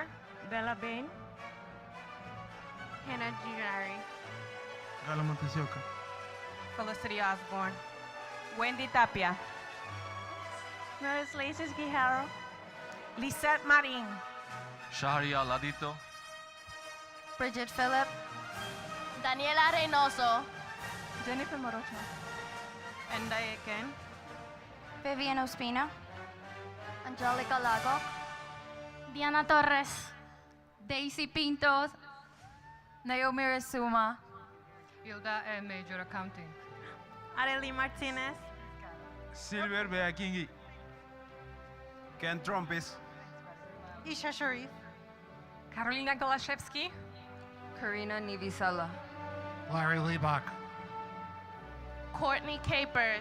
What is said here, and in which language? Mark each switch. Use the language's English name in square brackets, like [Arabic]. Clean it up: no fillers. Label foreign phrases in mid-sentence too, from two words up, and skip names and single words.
[English] Bella Bain. Hannah Giuliani. Gala Montesioca. Felicity Osborne. Wendy Tapia. Maris Laces Guijaro. Lisette Marin. Shahrial Ladito. Bridget Phillip. Daniela Reynoso. Jennifer Morocho. Enda Eken. Vivian Ospina. Angelica Lago. Diana Torres. Daisy Pintos. Naomi Resuma. Hilda and Major Accounting. Arely Martinez. Silver Beakingi. Ken Trumpis. Isha Sharif. Carolina Golashevsky. Karina Nivisala. Larry Liebach. Courtney Capers.